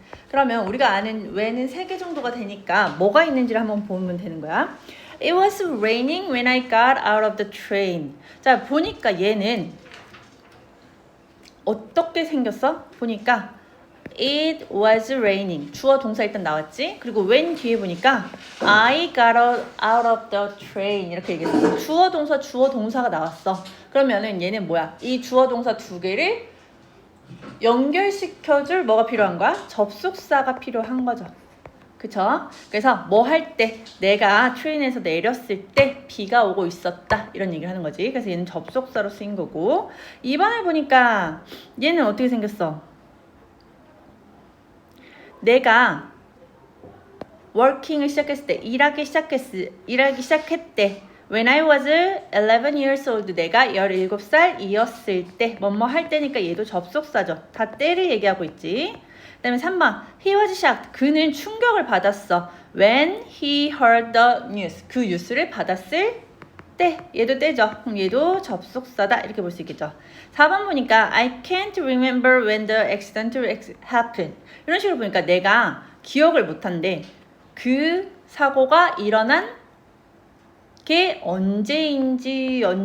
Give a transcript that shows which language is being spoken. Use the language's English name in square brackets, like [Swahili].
[Korean] 그러면 우리가 아는 when은 3개 정도가 되니까 뭐가 있는지를 한번 보면 되는 거야. [English] It was raining when I got out of the train. [Korean] 자, 보니까 얘는 어떻게 생겼어? 보니까 [English] It was raining. [Korean] 주어 동사 일단 나왔지? 그리고 [English] when [Korean] 뒤에 보니까 [English] I got out of the train [Korean] 이렇게 얘기했어. 주어 동사가 나왔어. 그러면은 얘는 뭐야? 이 주어 동사 두 개를 연결시켜줄 뭐가 필요한 거야? 접속사가 필요한 거죠. 그쵸? 그래서 뭐 할 때, 내가 트레인에서 내렸을 때 비가 오고 있었다 이런 얘기를 하는 거지. 그래서 얘는 접속사로 쓰인 거고, 2번을 보니까 얘는 어떻게 생겼어? 내가 working을 시작했을 때, 일하기 시작했대. [English] When I was 11 years old, [Korean] 내가 17살이었을 때, 뭐뭐 할 때니까 얘도 접속사죠. 다 때를 얘기하고 있지. 그 다음에 3번, [English] he was shocked. [Korean] 그는 충격을 받았어. [English] When he heard the news. [Korean] 그 뉴스를 받았을 때, 얘도 때죠. 그럼 얘도 접속사다. 이렇게 볼 수 있겠죠. 4번 보니까 [English] I can't remember when the accident happened. [Korean] 이런 식으로 보니까 내가 기억을 못한대. 그 사고가 일어난 게 언제인지.